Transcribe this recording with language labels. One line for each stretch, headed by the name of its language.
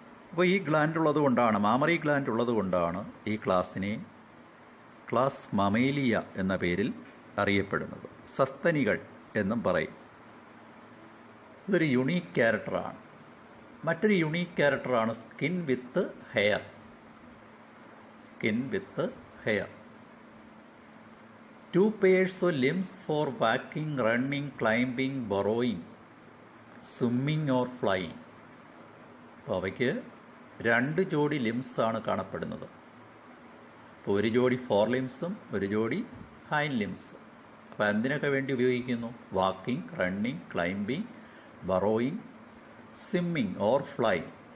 Malayalam: അപ്പോൾ ഈ ഗ്ലാൻഡ് ഉള്ളത് കൊണ്ടാണ്, മാമറി ഗ്ലാൻഡ് ഉള്ളത് കൊണ്ടാണ് ഈ ക്ലാസ്സിനെ ക്ലാസ് മമേലിയ എന്ന പേരിൽ അറിയപ്പെടുന്നത്. സസ്തനികൾ എന്നും പറയും. ഇതൊരു യുണീക്ക് ക്യാരക്ടറാണ്. മറ്റൊരു യുണീക്ക് ക്യാരക്ടറാണ്
English: Skin with hair. Skin with hair. 2 pairs of limbs for walking, running, climbing, burrowing, swimming or flying.
Malayalam: അപ്പോൾ അവയ്ക്ക് 2 ജോഡി ലിംസാണ് കാണപ്പെടുന്നത്. അപ്പോൾ ഒരു ജോഡി ഫോർ ലിംസും ഒരു ജോഡി ഹൈൻഡ് ലിംസ്. അപ്പോൾ എന്തിനൊക്കെ വേണ്ടി ഉപയോഗിക്കുന്നു?
English: Walking, running, climbing, burrowing, swimming or flying.